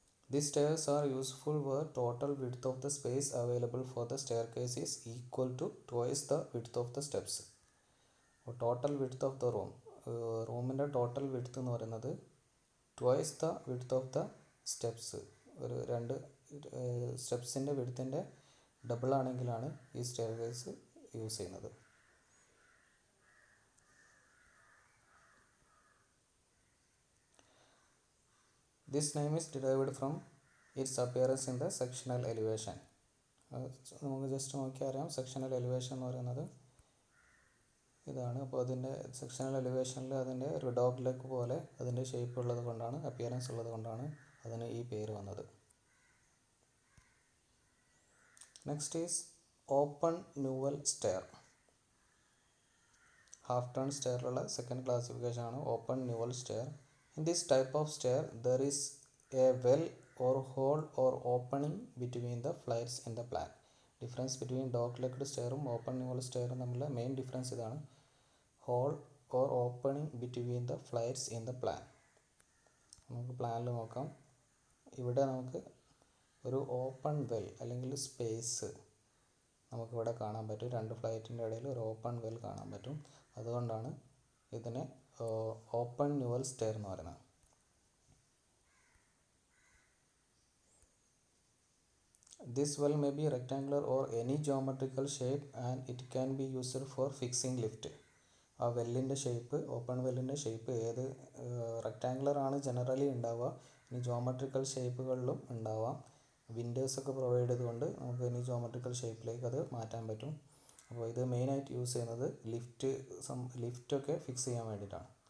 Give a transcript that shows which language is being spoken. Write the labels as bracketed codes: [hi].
[en] These stairs are useful where total width of the space available for the staircase is equal to twice the width of the steps. Total width of the റൂമിൻ്റെ total width [ml] എന്ന് പറയുന്നത് [en] Twice the width of the steps. [ml] ഒരു രണ്ട് സ്റ്റെപ്സിൻ്റെ വിഡ്ത്തിൻ്റെ double ആണെങ്കിലാണ് ഈ staircase use ചെയ്യുന്നത്. [en] This name is derived from its appearance in the sectional elevation. [ml] നമുക്ക് just നോക്കിയാൽ അറിയാം, സെക്ഷണൽ എലിവേഷൻ എന്ന് പറയുന്നത് ഇതാണ്. അപ്പോൾ അതിൻ്റെ സെക്ഷണൽ എലിവേഷനിൽ അതിൻ്റെ ഒരു ഡോഗ് ലെഗ് പോലെ അതിൻ്റെ ഷേപ്പ് ഉള്ളത് കൊണ്ടാണ്, അപ്പിയറൻസ് ഉള്ളത് കൊണ്ടാണ് അതിന് ഈ പേര് വന്നത്. [en] Next is open newel stair. [ml] Half turn സ്റ്റെയറിലുള്ള second classification ആണ് open newel stair. [en] In this type of stair there is a well or hole or opening between the flights in the plan. Difference between dog legged സ്റ്റെയറും open newel സ്റ്റെയറും [ml] തമ്മിലുള്ള [en] main difference [ml] ഇതാണ്, [en] Hole or opening between the flights in the plan. [ml] നമുക്ക് പ്ലാനിൽ നോക്കാം. ഇവിടെ നമുക്ക് ഒരു open well അല്ലെങ്കിൽ space നമുക്കിവിടെ കാണാൻ പറ്റും. രണ്ട് ഫ്ലൈറ്റിൻ്റെ ഇടയിൽ ഒരു ഓപ്പൺ വെൽ കാണാൻ പറ്റും. അതുകൊണ്ടാണ് ഇതിനെ ഓപ്പൺ ന്യൂവൽ സ്റ്റെയർ എന്ന് പറയുന്നത്. [en] This well may be rectangular or any geometrical shape and it can be used for fixing lift. [ml] ആ വെല്ലിൻ്റെ ഷേപ്പ്, ഓപ്പൺ വെല്ലിൻ്റെ ഷേപ്പ് ഏത് റെക്റ്റാങ്കുലർ ആണ് ജനറലി ഉണ്ടാവുക, ഇനി ജോമെട്രിക്കൽ ഷേപ്പുകളിലും ഉണ്ടാവാം. വിൻഡോസൊക്കെ പ്രൊവൈഡ് ചെയ്തുകൊണ്ട് നമുക്ക് ഇനി ജോമെട്രിക്കൽ ഷേപ്പിലേക്ക് അത് മാറ്റാൻ പറ്റും. അപ്പോൾ ഇത് മെയിനായിട്ട് യൂസ് ചെയ്യുന്നത് ലിഫ്റ്റൊക്കെ ഫിക്സ് ചെയ്യാൻ വേണ്ടിയിട്ടാണ്.